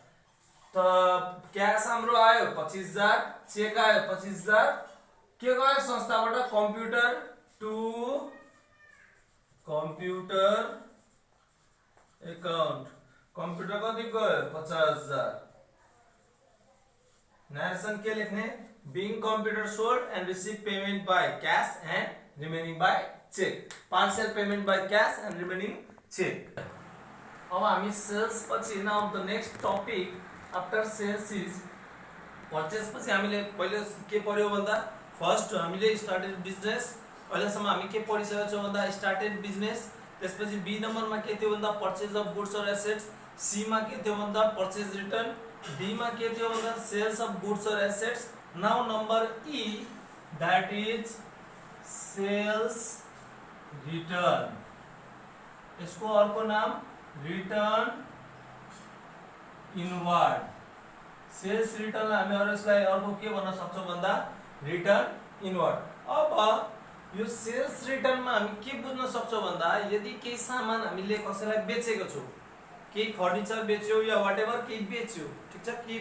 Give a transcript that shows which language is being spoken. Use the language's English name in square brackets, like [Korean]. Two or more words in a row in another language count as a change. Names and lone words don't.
[Nepali] त क्याश हाम्रो आयो 25,000, चेक आयो 25,000, के गयो संस्थाबाट [English] computer to computer account computer [Nepali] कति गयो 50,000 नरेसन के लेख्ने [English] being computer sold and receive payment by cash and remaining by check partial payment by cash and remaining check [Nepali] अब हामी सेल्स पछि [English] now the next topic after sales is purchase [Nepali] पछि हामीले पहिले के पर्यो भन्दा फर्स्ट हामीले [English] started business [Nepali] अहिलेसम्म हामी के पढिसकेका छौं भन्दा [English] started business [Nepali] त्यसपछि बी नम्बरमा के थियो भन्दा [English] purchase of goods and assets [Nepali] सी मा के थियो भन्दा [English] purchase return [Nepali] डी मा के थियो भन्दा [English] sales of goods and assets now number E that is sales [Nepali] रिटर्न इसको अर्को नाम [English] return inward sales return [Nepali] हामी यसलाई अर्को के भन्न सक्छौं भन्दा [English] return inward [Nepali] अब यो [English] sales return [Nepali] मा हामी के बुझ्न सक्छौं भन्दा यदि केही सामान हामीले कसैलाई बेचेको छौं केही फर्निचर बेच्यो या व्हाटएभर केही बेच्यो ठीक छ केही